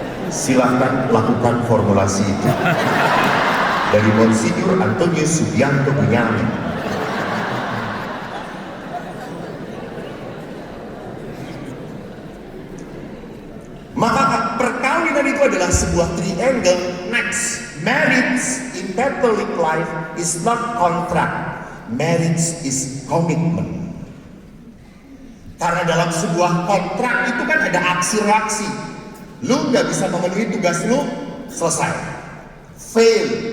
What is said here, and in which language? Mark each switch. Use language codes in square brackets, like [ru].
[id] Silahkan lakukan formulasi itu. Dari Monsinyur Antonius Subianto Bunyamin. Maka perkawinan itu adalah sebuah triangle. [en] Next, marriage in Catholic life is not contract. Marriage is commitment. [id] Karena dalam sebuah kontrak itu kan ada aksi reaksi. Lu nggak bisa memenuhi tugas lu, selesai. fail.